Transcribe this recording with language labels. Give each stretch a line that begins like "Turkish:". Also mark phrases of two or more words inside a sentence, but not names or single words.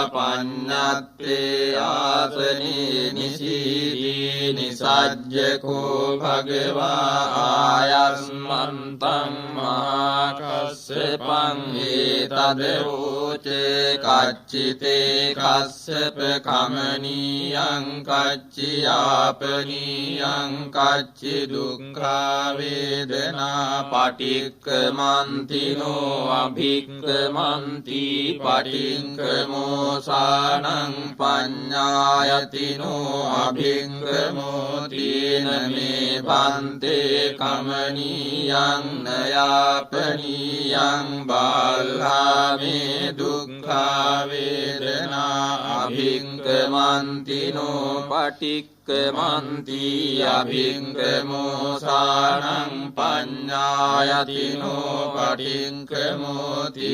Pali: පඤ්ඤත්තේ ආසනේ නිසීදී නිසජ්ජකෝ භගවා ආයස්මන්තං මහා කස්සපං ඒතදෝචේ කච්චිතේ කස්සප කමනීයං කච්චියාපනීයං කච්චි දුක්ඛා වේදනා පටික්කමන්තිනෝ අභික්කමන්ති පටික්කමෝසානං පඤ්ඤායතිනෝ අභික්කමෝතින මේ පන්තේ කමනීයං නයාපනීයං බාල්හාමේ දුක්ඛා වේදනා අභික්කමන්තිනෝ පටික්කමන්ති අභික්කමෝසානං පඤ්ඤායතිනෝ පටික්කමෝති